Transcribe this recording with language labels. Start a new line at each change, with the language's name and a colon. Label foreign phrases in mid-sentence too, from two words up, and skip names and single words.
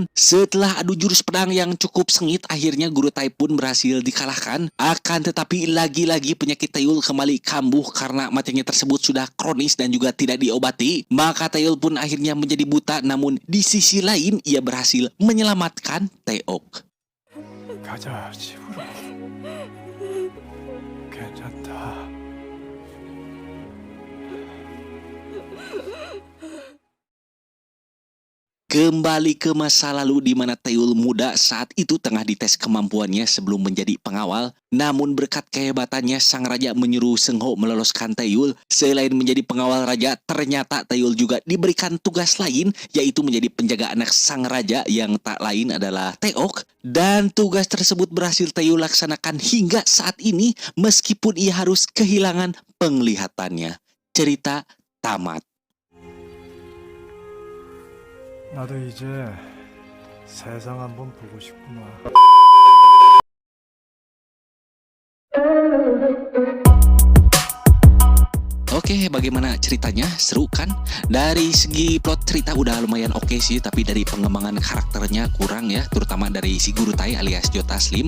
Indonesian: Setelah adu jurus pedang yang cukup sengit, akhirnya Gurutai pun berhasil dikalahkan. Akan tetapi lagi-lagi penyakit Taeul kembali kambuh karena matinya tersebut sudah kronis dan juga tidak diobati. Maka Taeul pun akhirnya menjadi buta, namun di sisi lain ia berhasil menyelamatkan Taeok.
Korean: 가자 집으로. 괜찮다.
Indonesian: Kembali ke masa lalu di mana Taeul muda saat itu tengah dites kemampuannya sebelum menjadi pengawal. Namun berkat kehebatannya, sang raja menyuruh Seung Ho meloloskan Taeul. Selain menjadi pengawal raja, ternyata Taeul juga diberikan tugas lain, yaitu menjadi penjaga anak sang raja yang tak lain adalah Taeok. Dan tugas tersebut berhasil Taeul laksanakan hingga saat ini, meskipun ia harus kehilangan penglihatannya. Cerita tamat.
Korean: 나도 이제 세상 한번 보고 싶구나.
Indonesian: Oke, bagaimana ceritanya? Seru kan? Dari segi plot cerita udah lumayan oke sih, tapi dari pengembangan karakternya kurang ya, terutama dari si Gurutai alias Joe Taslim.